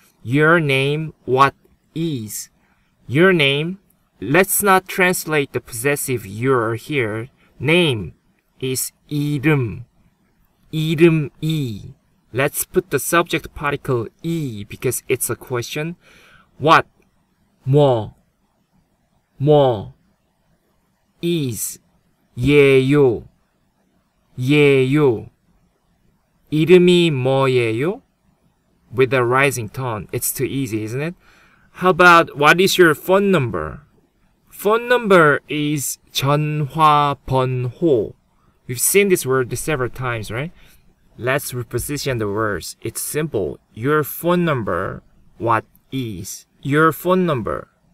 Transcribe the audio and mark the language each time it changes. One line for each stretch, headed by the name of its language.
English: Your name, what is? Your name, let's not translate the possessive your here. Name is 이름, 이름이. Let's put the subject particle 이 because it's a question. What?
Korean: 뭐 is 예요 이름이 뭐예요?
English: With a rising tone. It's too easy, isn't it? How about what is your phone number? Phone number is 전화번호. We've seen this word several times, right? Let's reposition the words. It's simple. Your phone number, what is? Your phone number.